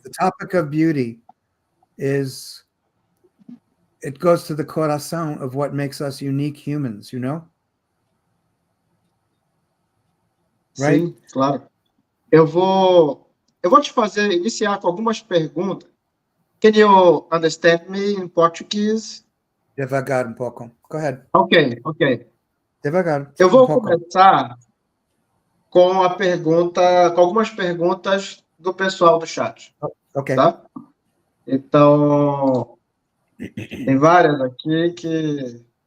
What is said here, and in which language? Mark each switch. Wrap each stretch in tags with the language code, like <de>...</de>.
<en>The topic of beauty it goes to the</en> <pt>coração</pt> <en>of what makes us unique humans, Right?</en> <pt>Sim, claro. Eu vou te iniciar com algumas perguntas.</pt> <en>Can you understand me in Portuguese?</en> <pt>Devagar um pouco.</pt> <en>Go ahead. Ok.</en> <pt>Devagar. Eu vou começar com algumas perguntas do pessoal do chat. Ok. Tá? Então, tem várias aqui que...</pt>